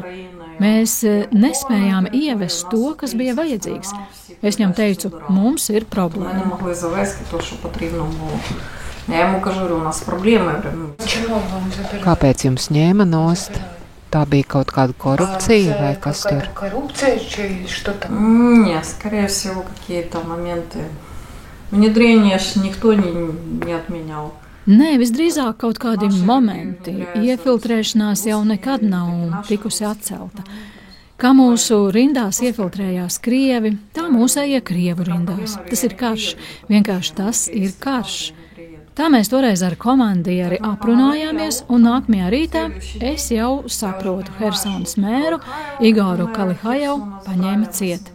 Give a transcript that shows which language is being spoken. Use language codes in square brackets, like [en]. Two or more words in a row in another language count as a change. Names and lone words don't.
[lv] Mēs nespējām ievest to, kas bija vajadzīgs. Es viņam teicu, mums ir problēma. Kāpēc jums ņēma nost? Tā bija kaut kāda korupcija vai kas tur? [ru] Нет, скорее всего, какие-то моменты. Внедрение никто не отменял. [lv] Nē, visdrīzāk kaut kādi momenti. Iefiltrēšanās jau nekad nav tikusi atcelta. Kā mūsu rindās iefiltrējās Krievi, tā mūsējie Krievu rindās. Tas ir karš. Vienkārši tas ir karš. Tā mēs toreiz ar komandieri aprunājāmies, un nākamajā rītā es jau saprotu Hersonas mēru, Igoru Kalihajevu paņēma ciet.